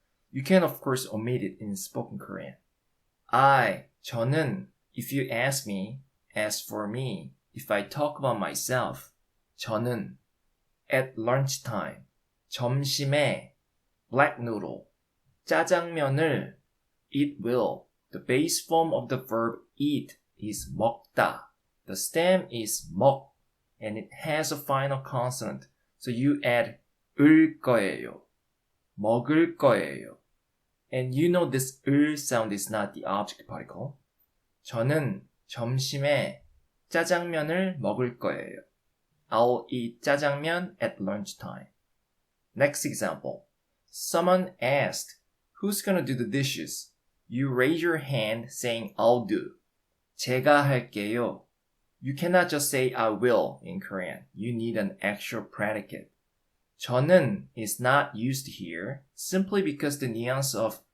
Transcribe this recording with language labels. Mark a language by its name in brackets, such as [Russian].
[English] You can of course omit it in spoken Korean. 저는, if you ask me, as for me, if I talk about myself, 저는 at lunchtime, 점심에 black noodle, 짜장면을 it will. The base form of the verb eat is 먹다. The stem is 먹, and it has a final consonant. So you add [Korean] 을 거예요, 먹을 거예요. [English] And you know this 을 sound is not the object particle. [Korean] 저는 점심에 짜장면을 먹을 거예요. [English] I'll eat 짜장면 at lunchtime. Next example. Someone asked, who's gonna do the dishes? You raise your hand saying, I'll do. [Korean] 제가 할게요. [English] You cannot just say I will in Korean. You need an actual predicate. 저는 is not used here simply because the nuance of